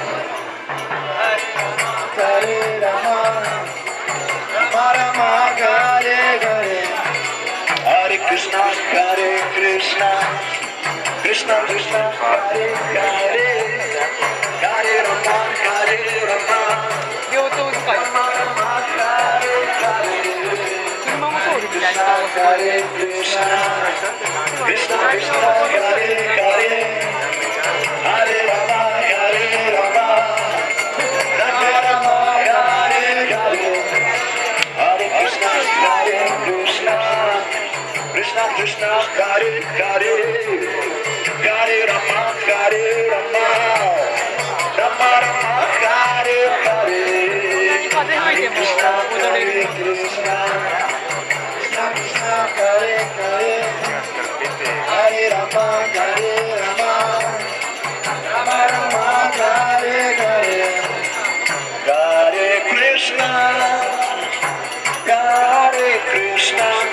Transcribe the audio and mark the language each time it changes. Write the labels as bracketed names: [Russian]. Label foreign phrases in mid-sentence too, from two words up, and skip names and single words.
[Sanskrit] Hare Rama, Rama Rama, Hare Hare, Hare Krishna, Hare Krishna, Krishna Krishna, Hare Hare, Hare Rama, Hare Rama, [Japanese] 両党使い。 [Sanskrit] Rama Rama, Hare Hare, [Japanese] 車も通るみたいな。 [Sanskrit] Hare Krishna, Krishna Krishna, Hare Hare, Hare Rama, Hare Rama, Rama Rama, Hare Hare, Hare Krishna, Hare Krishna, Krishna Krishna, Hare Hare, Hare Rama, Hare Rama, Rama Rama, Hare Hare, [Japanese] 風吹いても踊れる。 [Sanskrit] Krishna, Krishna Krishna, Hare Hare, Hare Rama, Hare Rama, Rama Rama, Hare Hare, Hare Krishna, Hare Krishna,